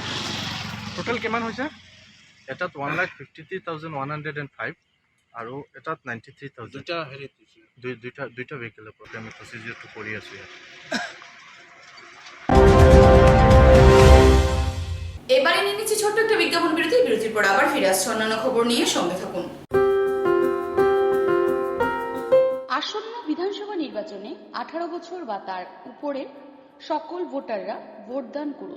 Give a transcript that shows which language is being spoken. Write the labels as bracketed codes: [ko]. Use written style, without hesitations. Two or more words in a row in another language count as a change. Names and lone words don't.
[as] টোটাল কিমান হৈছে? এটাত 1,53,105 আৰু এটাত 93,000। দুইটা ভেহিকেলৰ ওপৰত আমি প্ৰচিডিউৰটো কৰি আছোঁ ইয়াত। [bn] এবারে নিয়ে নিচ্ছি ছোট্ট একটা বিজ্ঞাপন বিরতি। বিরতির পর আবার ফিরে আসছে অন্যান্য খবর নিয়ে, সঙ্গে থাকুন। আসন্ন বিধানসভা নির্বাচনে 18 বছর বা তার উপরের সকল ভোটাররা ভোটদান করুন।